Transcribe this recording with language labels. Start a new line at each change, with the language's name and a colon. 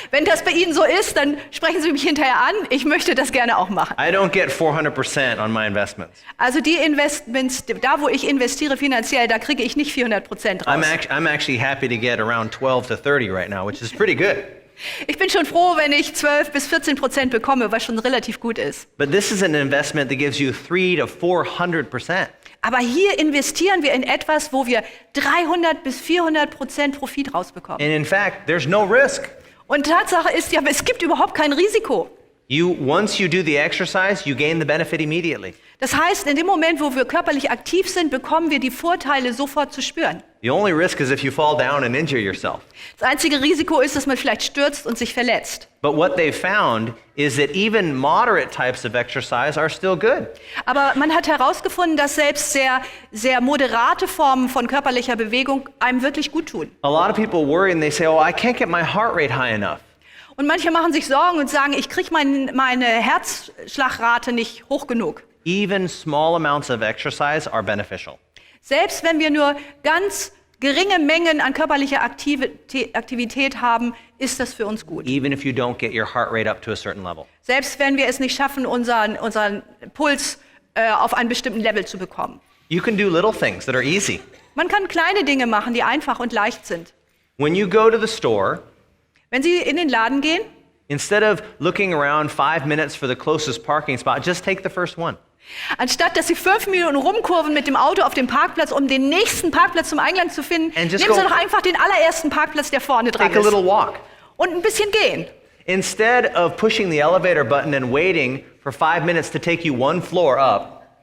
German: Wenn das bei Ihnen so ist, dann sprechen Sie mich hinterher an. Ich möchte das gerne auch machen.
English: I don't get 400% on my investments.
German: Also die Investments, da wo ich investiere finanziell, da kriege ich nicht 400% raus.
English: I'm actually happy to get around 12 to 30 right now, which is pretty good.
German: Ich bin schon froh, wenn ich 12-14% bekomme, was schon relativ gut ist.
English: But this is an investment that gives you 300 to 400%.
German: Aber hier investieren wir in etwas, wo wir 300-400% Profit rausbekommen.
English: And in fact, there's no risk.
German: Und Tatsache ist ja, es gibt überhaupt kein Risiko.
English: Once you do the exercise, you gain the benefit immediately.
German: Das heißt, in dem Moment, wo wir körperlich aktiv sind, bekommen wir die Vorteile sofort zu spüren.
English: The only risk is if you fall down and injure yourself.
German: Das einzige Risiko ist, dass man vielleicht stürzt und sich verletzt.
English: But what they found is that even moderate types of exercise are still good.
German: Aber man hat herausgefunden, dass selbst sehr moderate Formen von körperlicher Bewegung einem wirklich gut tun.
English: A lot of people worry and they say, oh, I can't get my heart rate high enough.
German: Und manche machen sich Sorgen und sagen, ich kriege meine Herzschlagrate nicht hoch genug.
English: Even small amounts of exercise are beneficial.
German: Selbst wenn wir nur ganz geringe Mengen an körperlicher Aktivität haben, ist das für uns gut.
English: Even if you don't get your heart rate up to a certain level.
German: Selbst wenn wir es nicht schaffen, unseren Puls auf einen bestimmten Level zu bekommen.
English: You can do little things that are easy.
German: Man kann kleine Dinge machen, die einfach und leicht sind.
English: When you go to the store,
German: Wenn Sie in den Laden gehen,
English: instead of looking around 5 minutes for the closest parking spot, just take the first one.
German: anstatt dass Sie 5 Minuten rumkurven mit dem Auto auf dem Parkplatz, um den nächsten Parkplatz zum Eingang zu finden,
English: And
German: nehmen
English: just
German: Sie
English: go-
German: doch einfach den allerersten Parkplatz, der vorne dran
English: Take a
German: ist.
English: little walk.
German: Und ein bisschen gehen.
English: Instead of pushing the elevator button and waiting for 5 minutes to take you one floor up,